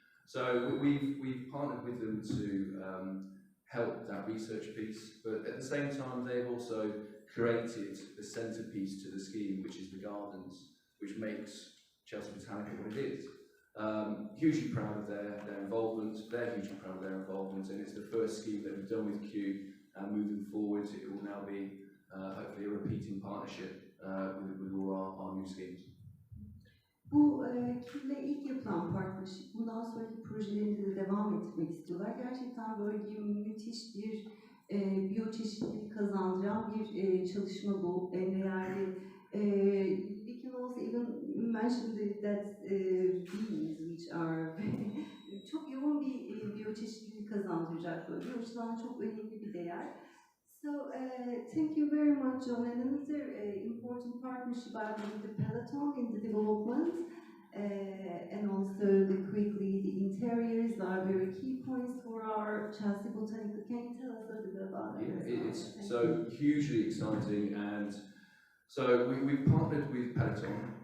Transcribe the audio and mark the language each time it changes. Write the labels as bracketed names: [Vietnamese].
[English] So we've partnered with them to help that research piece, but at the same time they've also created the centrepiece to the scheme, which is the gardens, which makes Chelsea Botanica what it is. Hugely proud of their involvement, they're hugely proud of their involvement, and it's the first scheme that we've done with Kew, and moving forward it will now be hopefully a repeating partnership with all our new schemes. [Turkish] Bu Kew'le ilk yapılan partnership, bundan sonraki projelerinde de devam ettirmek istiyorlar. Gerçekten bölgeye müthiş bir biyoçeşitlilik kazandıran bir çalışma bu, en değerli. [English] We can also even mention that bees, which are [Turkish] çok yoğun bir biyoçeşitlilik kazandıracak bölge. O yüzden çok önemli bir değer. [English] So, thank you very much, John. And another important partnership I believe the Peloton in the development, and also the interiors are very key points for our Chelsea Botanica. Can you tell us a little bit about that? Yeah, it's so hugely exciting, and so we've partnered with Peloton.